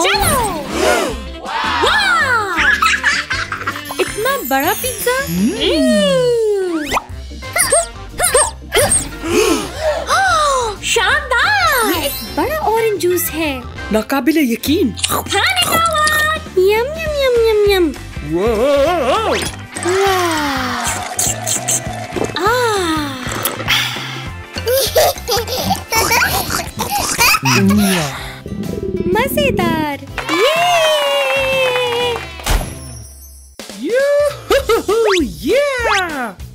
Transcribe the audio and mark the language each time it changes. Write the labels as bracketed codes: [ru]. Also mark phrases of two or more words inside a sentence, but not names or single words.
[hi] चलो। वाह! इतना बड़ा पिज्जा। शानदार! एक बड़ा ऑरेंज जूस है। नाकाबिले यकीन। खाने का वक्त। यम यम यम यम यम। वाह! मजेदार। Yoo-hoo-hoo, yeah!